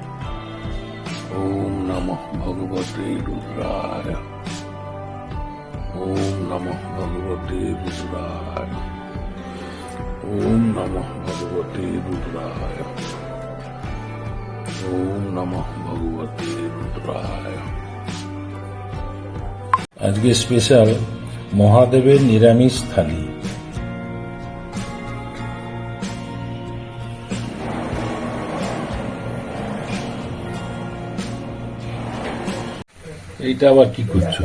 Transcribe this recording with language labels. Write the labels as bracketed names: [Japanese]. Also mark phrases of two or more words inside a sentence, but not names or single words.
[Sanskrit] ওম নমঃ ভগবতে রুদ্রায়। ওম নমঃ ভগবতে রুদ্রায়। ওম নমঃ ভগবতে রুদ্রায়। ওম নমঃ ভগবতে রুদ্রায়। [Bangla] আজকে স্পেশাল মহাদেবের নিরামিষ থালি। এইটা আবার কি করছো?